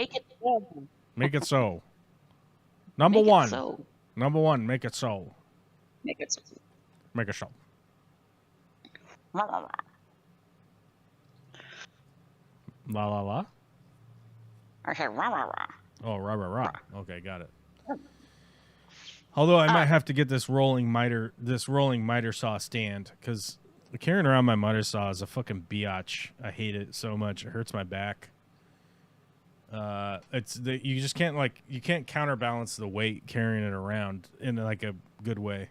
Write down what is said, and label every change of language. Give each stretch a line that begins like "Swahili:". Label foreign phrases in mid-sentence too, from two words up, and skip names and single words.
English: Make it so. Make it so. Number Make it one. so. Number one. Make it so. Make it so. Make it so. La, la, la. La la la. I said rah, rah, rah. Oh, rah rah rah. Okay, got it. Although I might have to get this rolling miter saw stand, because carrying around my miter saw is a fucking biatch. I hate it so much. It hurts my back. You just can't you can't counterbalance the weight carrying it around in like a good way.